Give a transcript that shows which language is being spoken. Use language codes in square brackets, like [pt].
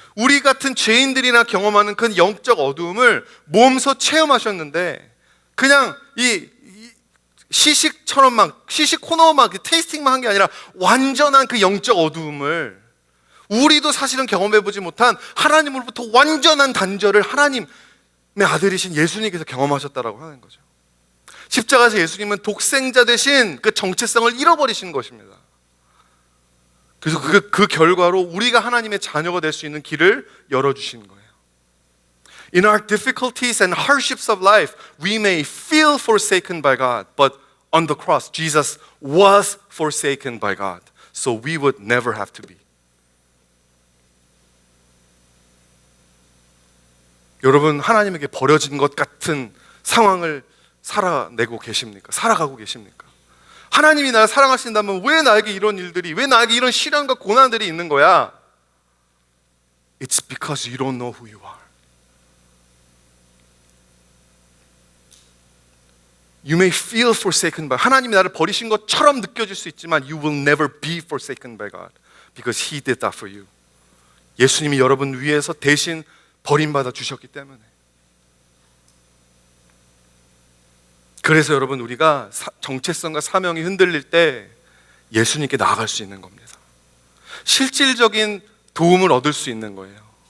[ko] 우리 같은 죄인들이나 경험하는 그 영적 어두움을 몸소 체험하셨는데 그냥 이 시식처럼 막 시식 코너만 테이스팅만 한 게 아니라 완전한 그 영적 어두움을 우리도 사실은 경험해보지 못한 하나님으로부터 완전한 단절을 하나님의 아들이신 예수님께서 경험하셨다라고 하는 거죠. 십자가에서 예수님은 독생자 대신 그 정체성을 잃어버리신 것입니다. 그래서 그 결과로 우리가 하나님의 자녀가 될 수 있는 길을 열어주신 거예요. [en] In our difficulties and hardships of life, we may feel forsaken by God, but on the cross, Jesus was forsaken by God, so we would never have to be. [ko] 여러분, 하나님에게 버려진 것 같은 상황을 살아가고 계십니까? 하나님이 나를 사랑하신다면 왜 나에게 이런 일들이, 왜 나에게 이런 시련과 고난들이 있는 거야? [en] It's because you don't know who you are. You may feel forsaken by, [ko] 하나님이 나를 버리신 것처럼 느껴질 수 있지만 [en] You will never be forsaken by God because He did that for you. [ko] 예수님이 여러분 위해서 대신 버림받아 주셨기 때문에. 그래서 여러분, 우리가 정체성과 사명이 흔들릴 때 예수님께 나아갈 수 있는 겁니다. 실질적인 도움을 얻을 수 있는 거예요.